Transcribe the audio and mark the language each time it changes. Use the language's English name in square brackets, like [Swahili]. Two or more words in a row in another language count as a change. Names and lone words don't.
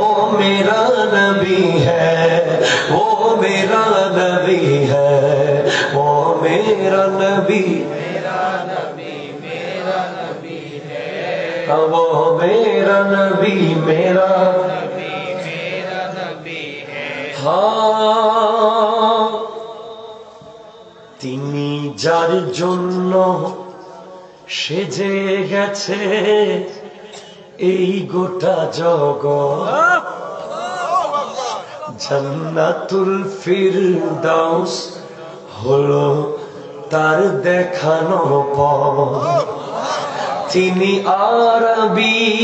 [Urdu] میرا نبی ہے، وہ میرا نبی ہے، وہ میرا نبی میرا نبی میرا نبی ہے، وہ میرا نبی میرا نبی میرا نبی ہے، [Bangla] ہاں তিনি যার জন্য সেজে গেছে এই গোটা জগৎ, জান্নাতুল ফিরদাউস হলো তার দেখানো পথ, তিনি আরবি